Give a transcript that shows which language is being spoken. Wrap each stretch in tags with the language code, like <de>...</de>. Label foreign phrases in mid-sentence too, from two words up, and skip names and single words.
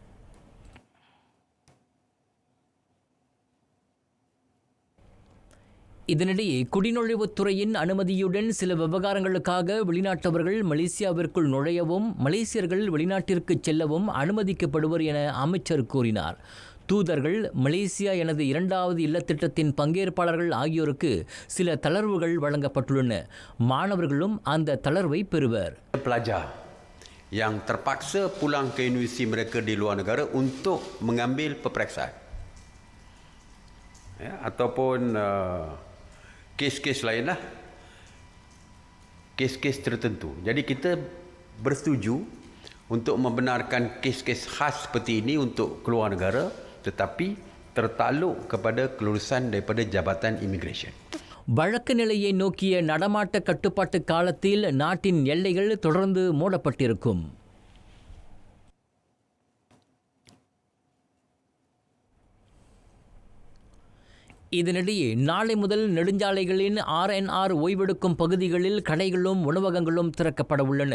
<ta>இதனிடையே குடிநுழைவுத்துறையின் அனுமதியுடன் சில விவகாரங்களுக்காக வெளிநாட்டவர்கள் மலேசியாவிற்குள் நுழையவும் மலேசியர்கள் வெளிநாட்டிற்கு செல்லவும் அனுமதிக்கப்படுவர் என அமைச்சர் கூறினார். தூதர்கள், மலேசியா எனது 2வது இல்லத்திட்டத்தின் பங்கேற்பாளர்கள் ஆகியோருக்கு சில தளர்வுகள் வழங்கப்பட்டுள்ளன. மாணவர்களும் அந்த தளர்வை பெறுவர்.</ta> <ms>Pelajar yang terpaksa pulang ke universiti mereka di luar negara untuk mengambil peperiksaan, ataupun kes-kes lain lah, kes-kes tertentu. Jadi kita bersetuju untuk membenarkan kes-kes khas seperti ini untuk keluar negara, tetapi tertakluk kepada kelulusan daripada Jabatan Immigration.</ms> <ta>வழக்கு நிலையை நோக்கிய நடமாட்ட கட்டுப்பாட்டு காலத்தில் நாட்டின் எல்லைகள் தொடர்ந்து மூடப்பட்டிருக்கும். இதனிடையே நாளை முதல் நெடுஞ்சாலைகளின் RNR ஓய்வெடுக்கும் பகுதிகளில் கடைகளும் உணவகங்களும் திறக்கப்பட உள்ளன.</ta>